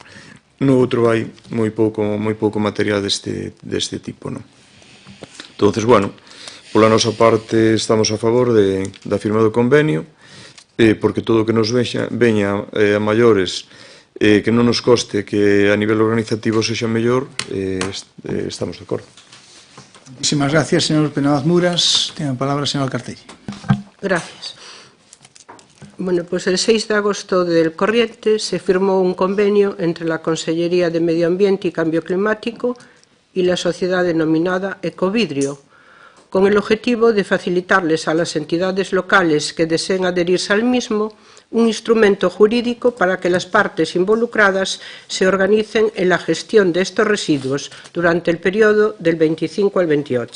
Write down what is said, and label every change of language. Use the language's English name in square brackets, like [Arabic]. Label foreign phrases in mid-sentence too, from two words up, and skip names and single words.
[Galician] No outro vai moi pouco material deste tipo, non? Entonces, bueno, pola nosa parte estamos a favor da firma do convenio, porque todo o que nos veña a maiores, que non nos coste, que a nivel organizativo sexa mellor, estamos de acordo. [Spanish] Muchísimas gracias, señor Penabaz Muras. Tiene a palabra, señor Cartelli. Gracias. Bueno, pues el 6 de agosto del corriente se firmó un convenio entre la Consellería de Medio Ambiente y Cambio Climático y la sociedad denominada Ecovidrio, con el objetivo de facilitarles a las entidades locales que deseen adherirse al mismo un instrumento jurídico para que las partes involucradas se organicen en la gestión de estos residuos durante el periodo del 25 al 28.